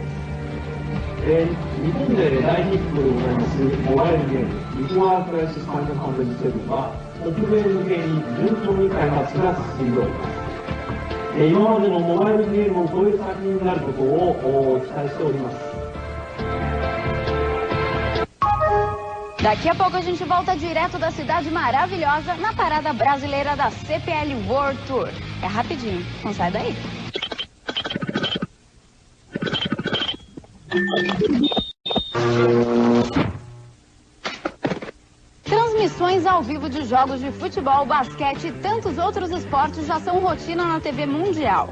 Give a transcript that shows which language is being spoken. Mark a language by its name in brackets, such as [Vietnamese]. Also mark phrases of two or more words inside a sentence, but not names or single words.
[Japanese] 日本で大ヒットでございますモバイルゲーム、ビフォークライシスファイナルファンタジー7は、北米向けに順調に開発が進んでおります。今までのモバイルゲームを超える作品になることを期待しております。 [Portuguese] Daqui a pouco a gente volta direto da cidade maravilhosa na parada brasileira da CPL World Tour. É rapidinho, não sai daí. Transmissões ao vivo de jogos de futebol, basquete e tantos outros esportes já são rotina na TV mundial.